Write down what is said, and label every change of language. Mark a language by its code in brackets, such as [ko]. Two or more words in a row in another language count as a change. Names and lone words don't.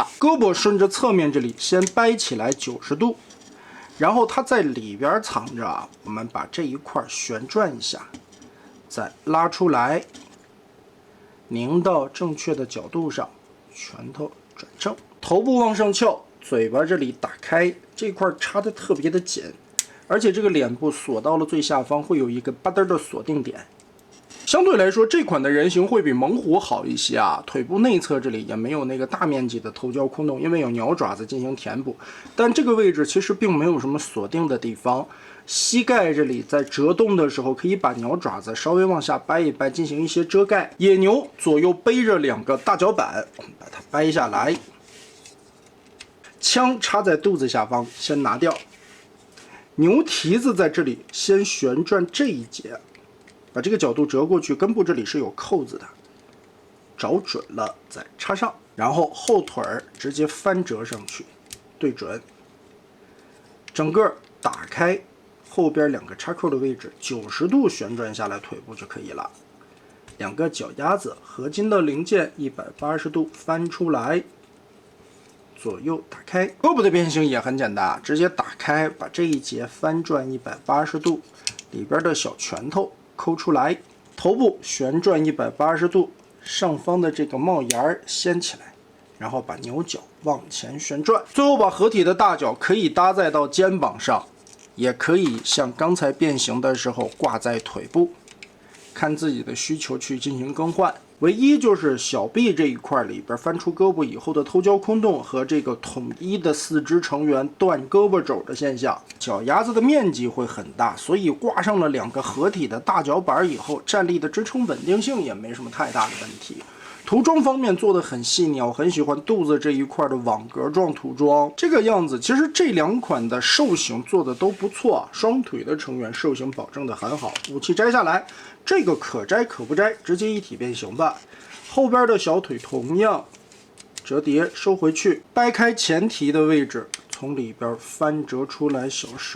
[zh] 胳膊順着側面這裡先掰起來90度，然後它在裡邊藏着啊，我們把這一塊旋轉一下，再拉出來，拧到正確的角度上，拳頭轉正，頭部往上翹，嘴巴這裡打開，這塊插得特別的緊，而且這個臉部鎖到了最下方，會有一個吧嗒的鎖定點。相對來說，這款的人形會比猛虎好一些啊。腿部內側這裡也沒有那個大面積的偷膠空洞，因為有鳥爪子進行填補。但這個位置其實並沒有什麼鎖定的地方。膝蓋這裡在折動的時候，可以把鳥爪子稍微往下掰一掰，進行一些遮蓋。野牛左右背着2個大腳板，我們把它掰下來。槍插在肚子下方，先拿掉。牛蹄子在這裡先旋轉這一節，把這個角度折過去，根部這裡是有扣子的，找準了再插上，然後後腿直接翻折上去，对準，整個打開後邊2個插扣的位置，90度旋轉下来腿部就可以了。2個腳丫子合金的零件180度翻出來，左右打開。胳膊的变形也很简单，直接打開，把這一節翻轉180度，裡邊的小拳頭摳出來，頭部旋轉180度，上方的這個帽檐掀起来，然後把牛角往前旋轉，最後把合体的大脚可以搭载到肩膀上，也可以像刚才变形的时候掛在腿部。看自己的需求去进行更换，唯一就是小臂這一塊裡邊翻出胳膊以後的偷焦空洞和這個統一的四肢成员斷胳膊肘的現象。腳丫子的面積会很大，所以掛上了2個合體的大脚板以後，站立的支撑穩定性也没什麼太大的問题。涂裝方面做的很細膩，我很喜歡肚子這一塊的網格狀塗裝，這個樣子。其實這2款的獸型做的都不錯，雙腿的成员獸型保證的很好。武器摘下來，這個可摘可不摘，直接一體变形吧。後邊的小腿同樣折疊收回去，掰開前蹄的位置，從裡邊翻折出來小手。